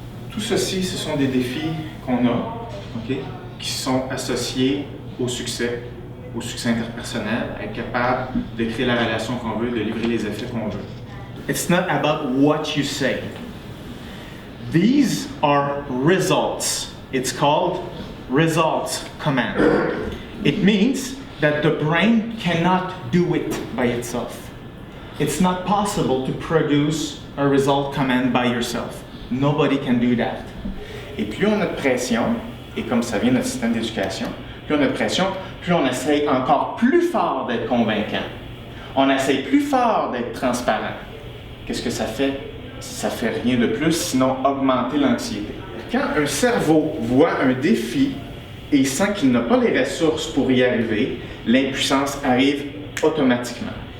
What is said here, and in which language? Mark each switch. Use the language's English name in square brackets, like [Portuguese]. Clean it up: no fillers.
[French] Tout ceci, ce sont des défis qu'on a, OK, qui sont associés au succès interpersonnel, être capable de créer la relation qu'on veut, de livrer les effets qu'on veut. [English] It's not about what you say. These are results. It's called results command. It means that the brain cannot do it by itself. It's not possible to produce a result command by yourself. Nobody can do that. [French] Et plus on a de pression, et comme ça vient de notre système d'éducation, plus on a de pression, plus on essaye encore plus fort d'être convaincant. On essaye plus fort d'être transparent. Qu'est-ce que ça fait? Ça fait rien de plus, sinon augmenter l'anxiété. Quand un cerveau voit un défi et sent qu'il n'a pas les ressources pour y arriver, l'impuissance arrive automatiquement.